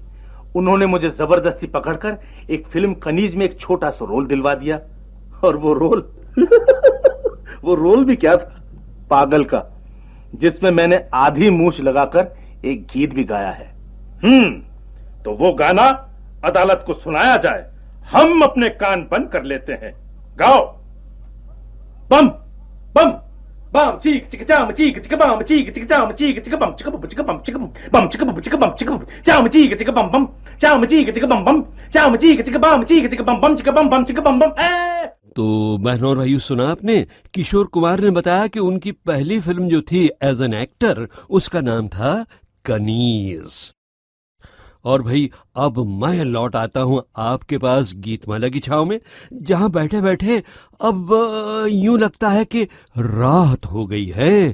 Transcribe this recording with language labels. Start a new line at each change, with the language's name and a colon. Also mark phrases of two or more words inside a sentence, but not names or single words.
Hindi: उन्होंने मुझे जबरदस्ती पकड़कर एक फिल्म कनीज में एक छोटा सा रोल दिलवा दिया, और वो रोल वो रोल भी क्या था, पागल का, जिसमें मैंने आधी मूछ लगाकर एक गीत भी गाया है। तो वो गाना अदालत को सुनाया जाए, हम अपने कान बंद कर लेते हैं। गाओ। बम बम bum chik chik jam chik chik bum chik chik jam chik chik bum chik bum chik bum chik bum chik bum chik bum chik bum jam chik chik bum bum jam chik chik bum bum jam chik chik bum chik chik bum bum chik bum bum chik bum bum। तो बहनों और भाइयों, सुना आपने? किशोर कुमार ने बताया कि उनकी पहली फिल्म जो थी
English: as an actor,
Hindi: उसका नाम था कनीज। और भाई, अब मैं लौट आता हूं आपके पास गीतमाला की छाव में, जहां बैठे बैठे अब यूं लगता है कि रात हो गई है।